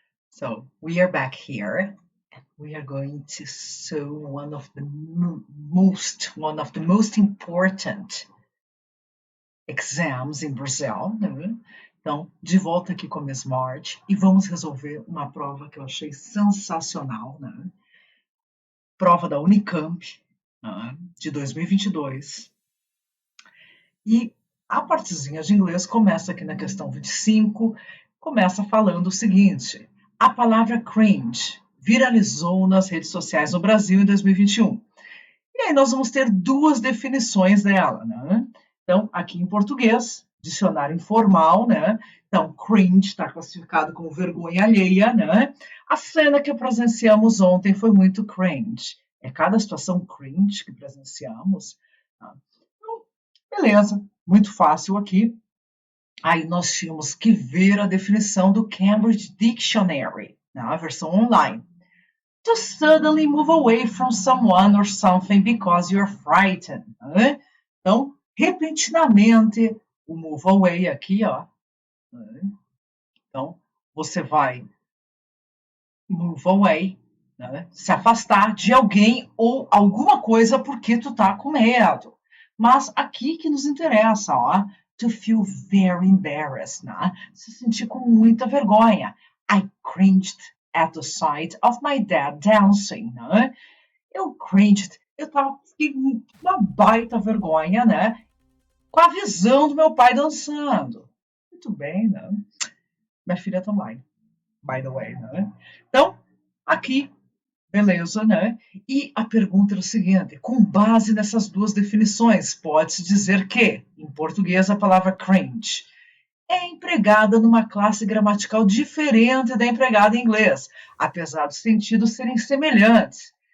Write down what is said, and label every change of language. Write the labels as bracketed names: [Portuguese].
[English] So we are back here, and we are going to show one of the most important exams in Brazil, né? [Portuguese] Então, de volta aqui com a Miss March e vamos resolver uma prova que eu achei sensacional, né? Prova da Unicamp, né? De 2022. E a partezinha de inglês começa aqui na questão 25, começa falando o seguinte: a palavra cringe viralizou nas redes sociais no Brasil em 2021. E aí nós vamos ter duas definições dela, né? Então, aqui em português, dicionário informal, né? Então, cringe está classificado como vergonha alheia, né? A cena que presenciamos ontem foi muito cringe. É cada situação cringe que presenciamos. Tá? Então, beleza, muito fácil aqui. Aí nós tínhamos que ver a definição do Cambridge Dictionary, na versão online. [English] To suddenly move away from someone or something because you're frightened. [Portuguese] Né? Então, repentinamente, o move away aqui, ó. Né? Então, você vai move away, né? Se afastar de alguém ou alguma coisa porque tu tá com medo. Mas aqui que nos interessa, ó. [English] To feel very embarrassed, né? [Portuguese] Se sentir com muita vergonha. [English] I cringed at the sight of my dad dancing, né? [Portuguese] Eu cringed, fiquei com uma baita vergonha, né? Com a visão do meu pai dançando. Muito bem, né? Minha filha também, [English] by the way, [Portuguese] né? Então, aqui, beleza, né? E a pergunta é o seguinte: com base nessas duas definições, pode-se dizer que, em português, a palavra cringe é empregada numa classe gramatical diferente da empregada em inglês, apesar dos sentidos serem semelhantes.